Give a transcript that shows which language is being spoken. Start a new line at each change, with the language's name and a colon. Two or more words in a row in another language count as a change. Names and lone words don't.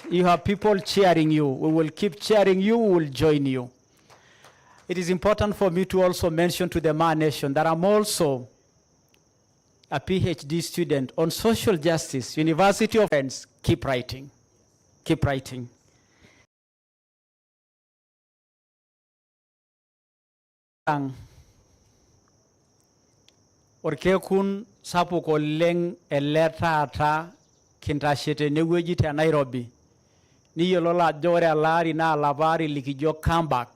English: You have people cheering you. We will keep cheering you. We will join you. It is important for me to also mention to the Maa Nation that I'm also a PhD student on social justice, University of Friends. Keep writing. Keep writing.
Masai: Orkekun sapuk oleng eletaata kintashete neweji te Nairobi. Niyiolo ajo ore elari naa lapari likijo comeback.